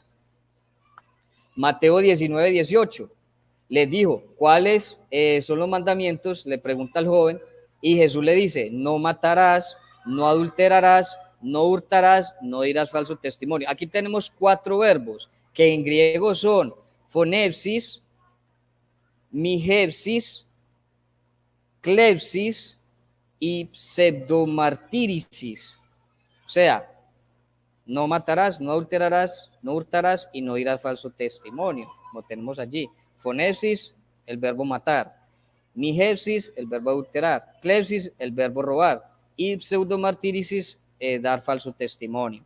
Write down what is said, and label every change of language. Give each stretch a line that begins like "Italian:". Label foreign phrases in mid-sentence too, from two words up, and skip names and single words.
Spanish: Mateo 19:18 les dijo, ¿cuáles son los mandamientos? Le pregunta al joven y Jesús le dice, no matarás, no adulterarás, no hurtarás, no dirás falso testimonio. Aquí tenemos 4 verbos que en griego son phonepsis, mihepsis, clepsis y pseudomartirisis. O sea, no matarás, no adulterarás, no hurtarás y no dirás falso testimonio. Lo tenemos allí. Phonepsis, el verbo matar. Mihepsis, el verbo adulterar. Clepsis, el verbo robar. Y pseudomartirisis, dar falso testimonio.